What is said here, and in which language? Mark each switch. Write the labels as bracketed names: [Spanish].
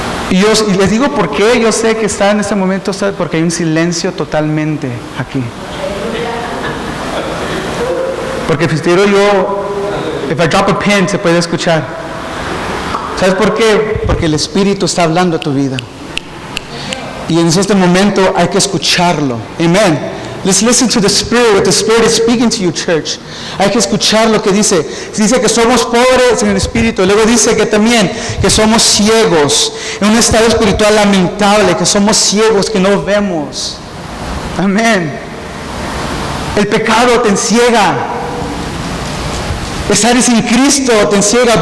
[Spanish] Y les digo por qué yo sé que está en este momento, porque hay un silencio totalmente aquí. Porque si tiro yo, [English] if I drop a pin, [Spanish] se puede escuchar. ¿Sabes por qué? Porque el Espíritu está hablando a tu vida. Y en este momento hay que escucharlo. [English] Amen. Let's listen to the Spirit, what the Spirit is speaking to you, church. [Spanish] Hay que escuchar lo que dice. Dice que somos pobres en el Espíritu. Luego dice que también que somos ciegos, en un estado espiritual lamentable, que somos ciegos, que no vemos. Amén. El pecado te enciega. Estar sin Cristo te enciega.